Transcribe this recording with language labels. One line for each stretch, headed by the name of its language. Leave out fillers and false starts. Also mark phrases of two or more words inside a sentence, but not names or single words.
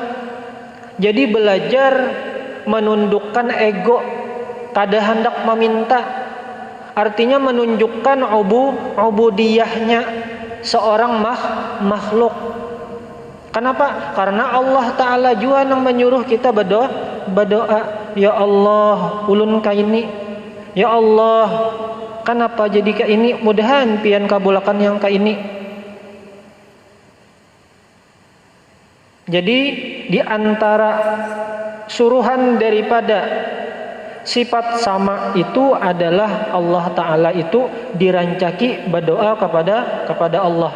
Indonesian: Jadi belajar menundukkan ego, kada hendak meminta. Artinya menunjukkan ubudiyahnya seorang makhluk. Kenapa? Karena Allah Ta'ala juga yang menyuruh kita berdoa.
Arabic: يا الله,
Banjar: ulun ka ini.
Arabic: يا الله,
Indonesian: kenapa jadi ka ini?
Banjar: Mudahan pian kabulakan yang ka ini.
Indonesian: Jadi di antara suruhan daripada sifat sama itu adalah Allah Ta'ala itu dirancaki berdoa kepada Allah.